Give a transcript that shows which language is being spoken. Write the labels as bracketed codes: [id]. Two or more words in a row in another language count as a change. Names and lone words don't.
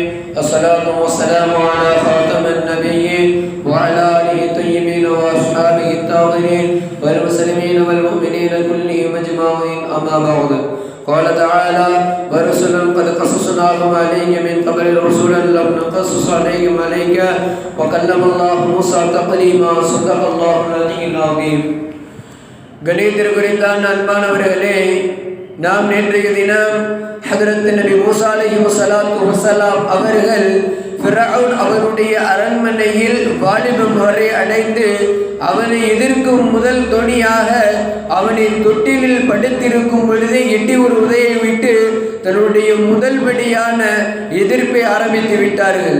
[ar] الصلاة والسلام على خاتم النبيين وعلى آله الطيبين وأصحابه الطاهرين والمسلمين والمؤمنين كلهم أجمعين. أما بعد، قال تعالى: ورسلا قد قصصناهم عليك من قبل رسلا لم نقصص عليهم عليك وكلم الله موسى تكليما. صدق الله العلي العظيم. [ta] கணித்திற்குறித்தான் அன்பானவர்களே, நாம் நேற்றைய தினம் ஹதரத் நபி மூசா [ar] عليه الصلاة والسلام [ta] அவர்கள் ஃபிரௌன் அவருடைய அரண்மனையில் வாலிபம் வரை அடைந்து அவனை எதிர்க்கும் முதல் தொனியாக அவனின் தொட்டிலில் படுத்திருக்கும் பொழுதே எட்டி ஒரு உதையை விட்டு தன்னுடைய முதல் படியான எதிர்ப்பை ஆரம்பித்து விட்டார்கள்.